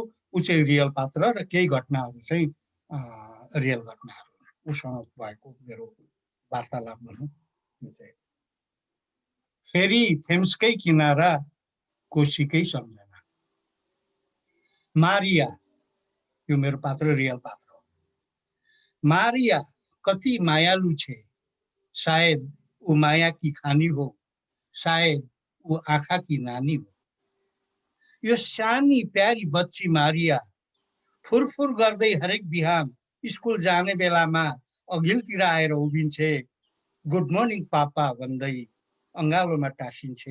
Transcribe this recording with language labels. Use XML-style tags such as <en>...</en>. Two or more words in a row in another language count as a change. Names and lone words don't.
<ne>ऊ चाहिँ रियल पात्र र केही घटनाहरू चाहिँ रियल घटनाहरू, उसँग भएको मेरो वार्तालाप भनौँ। फेरि थेम्सकै किनारा कोशीकै सम्झना। मारिया, यो मेरो पात्र रियल पात्र हो। मारिया कति मायालु छे, शायद ऊ माया की खानी हो, शायद ऊ आँखा की नानी हो। यो सानी प्यारी बच्ची मारिया फुरफुर गर्दै हरेक बिहान स्कुल जाने बेलामा अघिल्तिर आएर उभिन्छे,</ne> <en>good morning</en> <ne>पापा भन्दै अङ्गालोमा टाँसिन्छे।</ne>